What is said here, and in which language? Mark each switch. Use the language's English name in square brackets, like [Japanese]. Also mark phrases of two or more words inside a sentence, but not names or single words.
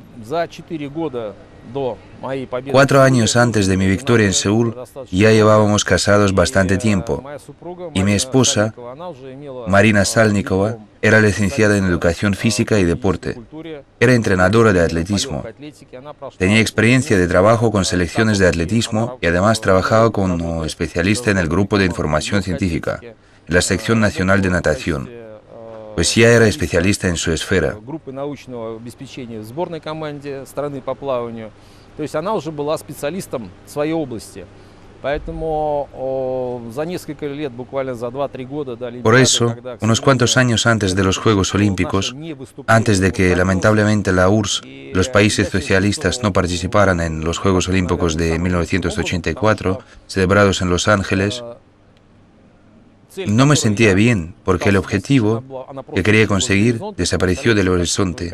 [Spanish] 4 años antes de mi victoria en Seúl ya llevábamos casados bastante tiempo y mi esposa, Marina Salnikova, era licenciada en Educación Física y Deporte. Era entrenadora de atletismo. Tenía experiencia de trabajo con selecciones de atletismo y además trabajaba como especialista en el Grupo de Información Científica, en la Sección Nacional de Natación. Pues ya era especialista en su esfera. [Russian] То есть она уже была специалистом в своей области. Поэтому за несколько лет, буквально за 2-3 года до Олимпиады, [Spanish] Por eso, unos cuantos años antes de los Juegos Olímpicos, antes de que lamentablemente la URSS, los países socialistas, no participaran en los Juegos Olímpicos de 1984, celebrados en Los Ángeles, no me sentía bien, porque el objetivo que quería conseguir desapareció del horizonte.